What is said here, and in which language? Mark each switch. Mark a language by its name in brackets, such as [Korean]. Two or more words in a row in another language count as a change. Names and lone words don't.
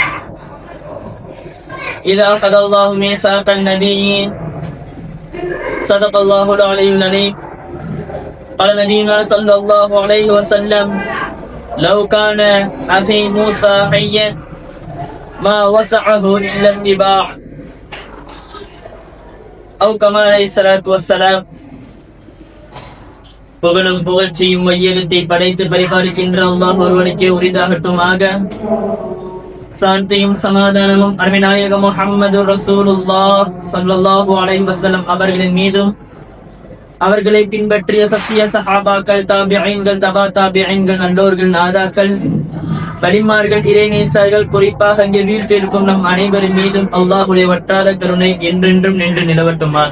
[Arabic] إذ أخذ الله ميثاق النبيين صدق الله العلي العليم. قال نبينا صلى الله عليه وسلم لو كان أخي موسى حيا ما وسعه إلا اتباع أو كما عليه الصلاة والسلام. [Tamil] புகழும் புகழ்ச்சியும் வையகத்தை படைத்து பரிபாலிக்கின்ற அல்லாஹ் ஒருவனுக்கே உரிதாகட்டுமாக. சாந்தியும் சமாதானமும் அருமைநாயக முஹம்மது [Arabic] رسول الله صلى الله عليه وسلم [Tamil] அவர்களின் மீதும் அவர்களை பின்பற்றிய சத்திய சஹாபாக்கள், தாபிஈன்கள், தபா தாபிஈன்கள், நல்லோர்கள், நாதாக்கள், வலிமார்கள், இறைநேசர்கள், குறிப்பாக அங்கே வீட்டிற்கும் நம் அனைவரின் மீதும் அல்லாஹுடைய வற்றாத கருணை என்றென்றும் நின்று நிலவட்டுமாக.